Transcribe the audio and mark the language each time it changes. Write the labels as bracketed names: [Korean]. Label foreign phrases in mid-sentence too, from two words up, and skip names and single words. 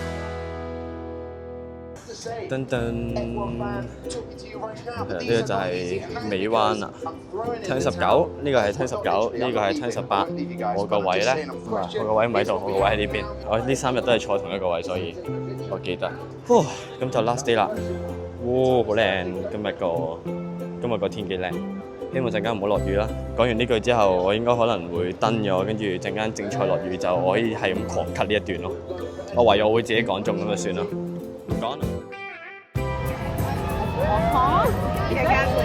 [Cantonese] 噔噔，呢個就係尾灣啦。Turn 19，呢個係 Turn 19，呢個係 Turn 18。我個位咧，我個位唔喺度，我個位喺呢邊。我呢3日都係坐同一個位，所以我記得。咁就 [English] last day [Cantonese] 啦。好靚，今日個天幾靚。希望陣間唔好落雨啦。講完呢句之後，我應該可能會登咗，跟住陣間正賽落雨就我可以係咁狂 cut 呢一段咯。我唯有會自己講中咁就算啦。唔講啦。 [English] Yeah, Gasly.